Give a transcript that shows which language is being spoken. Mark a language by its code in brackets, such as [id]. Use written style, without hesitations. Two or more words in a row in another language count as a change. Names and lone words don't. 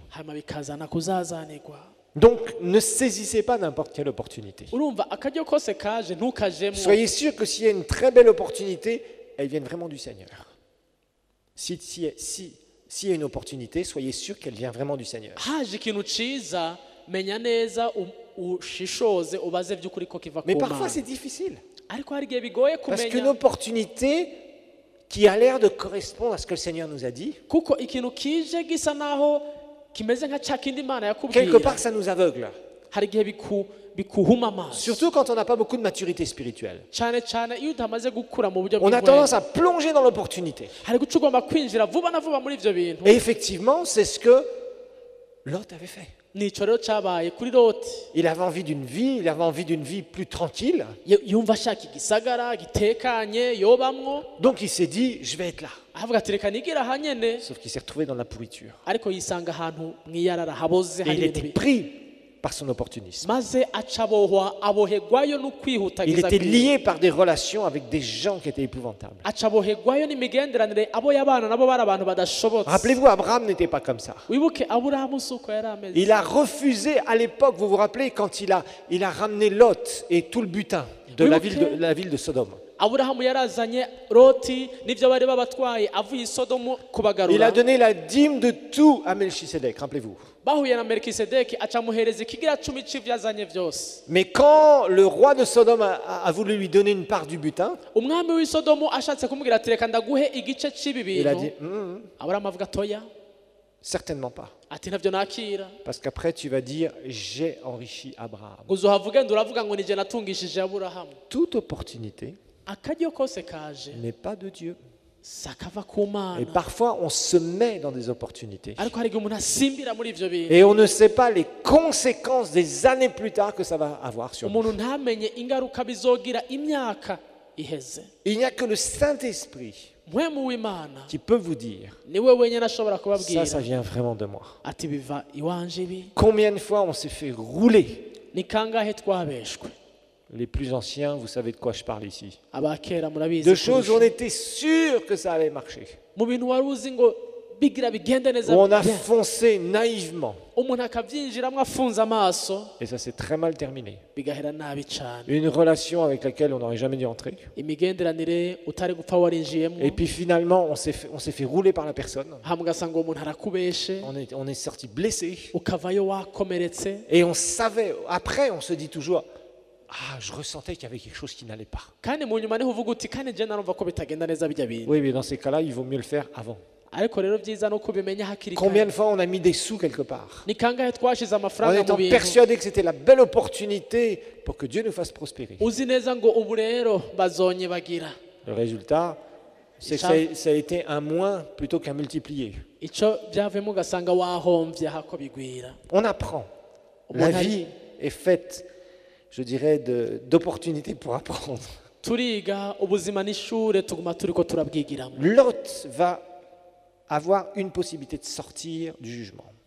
[rn] Hanyuma bikazana kuzazanirwa. [fr] Donc, ne saisissez pas n'importe quelle opportunité. [rn] Urumva akaryo kose kaje ntukajemwo. [fr] Soyez sûr que s'il y a une très belle opportunité, elle vient vraiment du Seigneur. S'il y a une opportunité, soyez sûr qu'elle vient vraiment du Seigneur. [rn] Haje ikintu ciza menya neza ushishoze ubaze by'ukuri ko kiva ku [fr] Mais [rn] Mana. [fr] parfois, c'est difficile. [rn] Ariko hari igihe bigoye [fr] Parce qu'une [rn] kumenya [fr] opportunité qui a l'air de correspondre à ce que le Seigneur nous a dit, [rn] kuko ikintu kije gisa naho kimeze nka cya kindi Imana [fr] quelque [rn] yakubwira. [fr] part, ça nous aveugle. [rn] Hari igihe bikuhuma amaso. [fr] Surtout quand on n'a pas beaucoup de maturité spirituelle. [rn] cyane cyane iyo utamaze gukura mu buryo [fr] On a [rn] bw'imwemwe. [fr] tendance à plonger dans l'opportunité. [rn] hari guca ugomba kwinjira vuba na vuba muri ivyo bintu. [fr] Et effectivement, c'est ce que Lot avait fait. [rn] Nico rero cyabaye kuri Loti. [fr] Il avait envie d'une vie, il avait envie d'une vie plus tranquille. [rn] Yumva ashaka igisagara gitekanye yobamwo. [fr] Donc il s'est dit, je vais être là. [rn] avuga ati reka nigira aha nyene. [fr] Sauf qu'il s'est retrouvé dans la pourriture. [rn] ariko yisanga ahantu mwiyarara haboze [fr] Et [rn] hari [fr] il [rn] ibintu [fr] était pris par son opportunisme. [rn] maze acabohwa abohegwayo no [fr] Il [rn] kwihutagiza [fr] était lié par des relations avec des gens qui étaient épouvantables. [rn] acabohegwayo n'imigenderanire abo yabana nabo bari abantu badashobotse. [fr] Rappelez-vous, Abraham n'était pas comme ça. [rn] wibuke Aburahamu suko yari ameze. [fr] Il a refusé à l'époque, vous vous rappelez, quand il a ramené Lot et tout le butin de Oui, la ville de Sodome. [rn] Aburahamu yarazanye Loti n'ivyo bari babatwaye avuye i Sodomu [fr] Il a [rn] kubagarura. [fr] donné la dîme de tout à Melchisedec, rappelez-vous. [rn] bahuye na Melikisedeki acamuhereza ikigira 10 c'ivyo yazanye vyose. [fr] Mais quand le roi de Sodome a voulu lui donner une part du butin, [rn] umwami w'i Sodomu ashatse kumubwira ati reka ndaguhe igice c'ibi [fr] il a [rn] bintu. [fr] dit, [rn] Aburahamu avuga toya [fr] certainement pas. [rn] ati ntavyo nakira. [fr] Parce qu'après tu vas dire, j'ai enrichi Abraham. [rn] uzohavuge nduravuga ngo nije natungishije Aburahamu. [fr] Toute opportunité [rn] akaryo kose kaje [fr] n'est pas de Dieu. [rn] sakava ku Mana. [fr] Et parfois on se met dans des opportunités. [rn] ariko hari igihe umuntu asimbira muri ivyo bintu. [fr] Et on ne sait pas les conséquences des années plus tard que ça va avoir sur nous. [rn] umuntu ntamenye ingaruka bizogira imyaka iheze. [fr] Il n'y a que le Saint-Esprit [rn] mpwemu w'Imana [fr] qui peut vous dire, [rn] niwe wenyine ashobora kubabwira [fr] ça vient vraiment de moi. [rn] ati biva iwanje ibi. [fr] Combien de fois on s'est fait rouler? [rn] ni kangahe twabeshwe. [fr] Les plus anciens, vous savez de quoi je parle ici. [rn] abakera murabizi [fr] De choses où on [rn] kurusha. [fr] était sûr que ça allait marcher. [rn] mu bintu wari uzi ngo bigira bigende [fr] Où [rn] neza [fr] on a bien. foncé naïvement. [rn] umuntu akabyinjiramo afunze amaso [fr] Et ça s'est très mal terminé. [rn] bigahera nabi cyane. [fr] Une relation avec laquelle on n'aurait jamais dû entrer. [rn] imigenderanire utari gupfa warinjiyemo. [fr] Et puis finalement, on s'est fait rouler par la personne. [rn] hamwe ugasanga uwo muntu arakubeshe [fr] On est sorti blessé. [rn] ukavayo wakomeretse. [fr] Et on savait, après on se dit toujours, ah, je ressentais qu'il y avait quelque chose qui n'allait pas. [rn] kandi mu nyuma niho uvuga uti kandi je narumva ko bitagenda neza bijya bintu. [fr] Oui, mais dans ces cas-là, il vaut mieux le faire avant. [rn] ariko rero byiza no kubimenya hakiri [fr] Combien [rn] kare. [fr] de fois on a mis des sous quelque part [rn] ni kangahe twashize [fr] en [rn] amafaranga mu [fr] étant [rn] bintu [fr] persuadé que c'était la belle opportunité pour que Dieu nous fasse prospérer. [rn] uzi neza ngo ubu rero bazonye bagira. [fr] Le résultat, c'est que ça a été un moins plutôt qu'un multiplié. On apprend. La vie est faite, je dirais, d'opportunités pour apprendre. Lot va avoir une possibilité de sortir du jugement.